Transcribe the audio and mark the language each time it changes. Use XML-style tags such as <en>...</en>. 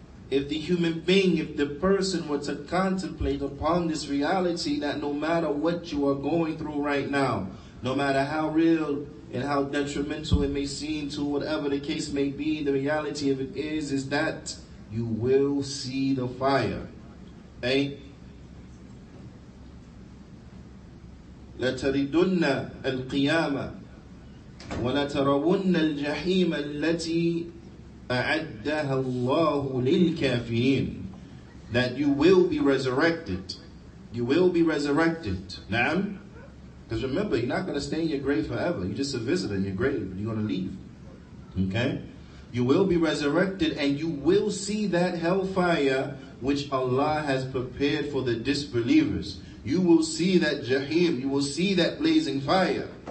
<en>If the human being, if the person were to contemplate upon this reality, that no matter what you are going through right now, no matter how real and how detrimental it may seem to whatever the case may be, the reality of it is that you will see the fire. Okay?</en> <ar>لَتَرِدُنَّ الْقِيَامَةِ وَلَتَرَوُنَّ الْجَحِيمَ الَّتِي أَعَدَّهَا اللَّهُ لِلْكَافِرِينَ,</ar> <en>that you will be resurrected. You will be resurrected. Naam? Because remember, you're not going to stay in your grave forever. You're just a visitor in your grave, but you're going to leave. Okay? You will be resurrected, and you will see that hellfire which Allah has prepared for the disbelievers. You will see that Jahim. You will see that blazing fire.</en>